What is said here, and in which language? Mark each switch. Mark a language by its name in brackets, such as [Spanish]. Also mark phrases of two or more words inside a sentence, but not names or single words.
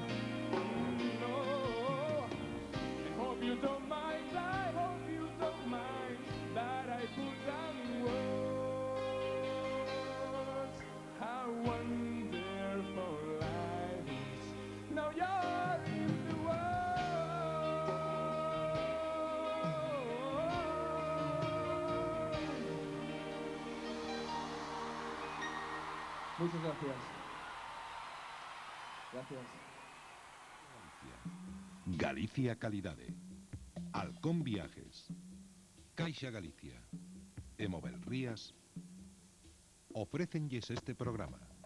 [English] No, I hope you don't mind, I hope you don't mind that I put down in words how wonderful life is. Now you're in the world. [Spanish] Muchas gracias. Gracias. [Galician] Galicia Calidade, Halcón Viajes, Caixa Galicia e Movel Rías ofrécenlles este programa.